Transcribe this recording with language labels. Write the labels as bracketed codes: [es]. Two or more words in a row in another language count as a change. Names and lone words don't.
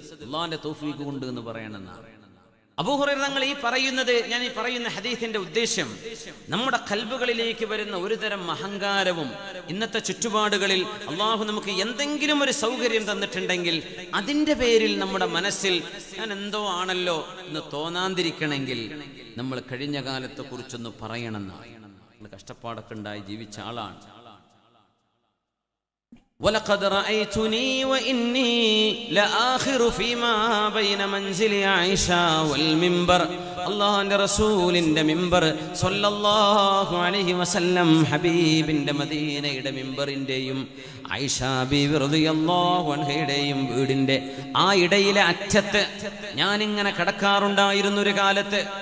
[ml] അള്ളാന്റെ തൗഫീഖ് കൊണ്ട് എന്ന് പറയണമെന്നാണ്. അബൂ ഹുറൈറ തങ്ങൾ ഞാൻ ഈ പറയുന്ന ഹദീസിന്റെ ഉദ്ദേശം, നമ്മുടെ ഖൽബുകളിലേക്ക് വരുന്ന ഒരു തരം അഹങ്കാരവും ഇന്നത്തെ ചുറ്റുപാടുകളിൽ അള്ളാഹു നമുക്ക് എന്തെങ്കിലും ഒരു സൗകര്യം തന്നിട്ടുണ്ടെങ്കിൽ അതിന്റെ പേരിൽ നമ്മുടെ മനസ്സിൽ ഞാൻ എന്തോ ആണല്ലോ എന്ന് തോന്നാതിരിക്കണമെങ്കിൽ നമ്മൾ കഴിഞ്ഞ കാലത്തെ കുറിച്ചൊന്ന് പറയണമെന്നാണ്. കഷ്ടപ്പാടൊക്കെ ഉണ്ടായി ജീവിച്ച ആളാണ്. [ar] وَلَقَدْ رَأَيْتُنِي وَإِنِّي لَآخِرُ فِيمَا بَيْنَ مَنْزِلِ عَائِشَةَ وَالْمِنْبَرِ. [ml] അല്ലാഹുവിന്റെ റസൂലിന്റെ മിമ്പർ [ar] صلى الله عليه وسلم [ml] ഹബീബിന്റെ മദീനയുടെ മിമ്പറിന്റെയും ആയിഷ ബീവി [ar] رضي الله عنها [ml] വീടിന്റെ ആ ഇടയിലെ അറ്റത്ത് ഞാൻ ഇങ്ങനെ കടക്കാറുണ്ടായിരുന്നു ഒരു കാലത്ത്.